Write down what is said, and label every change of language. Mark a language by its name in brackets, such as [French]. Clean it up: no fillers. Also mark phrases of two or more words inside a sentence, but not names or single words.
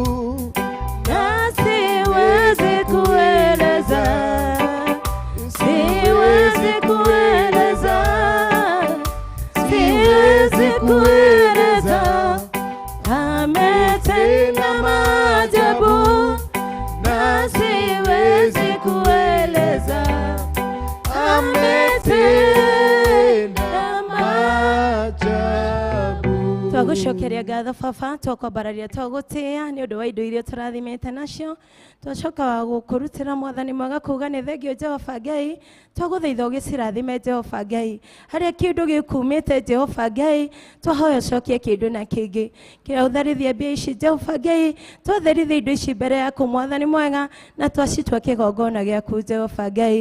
[Swahili] na siwezi kueleza, siwezi kueleza, siwezi kueleza. Ametenda maajabu, na siwezi kueleza. Ametenda maajabu. [Kikuyu] Twagucokeria ngatho Baba, twakwambararia twagutia ni undu wa indo iria turathimite nacio. Twacoka gukurutira Mwathani mwega kuga ni thengio Jehova Ngai, twaguthaitha ugicirathime Jehova Ngai. Haria kindu gikumite Jehova Ngai, twahoya cokie kindu na kingi kiria utherithia mbia ici Jehova Ngai, twatherithia indo ici mbere yaku Mwathani mwega, na twacitua kigongona giaku Jehova Ngai.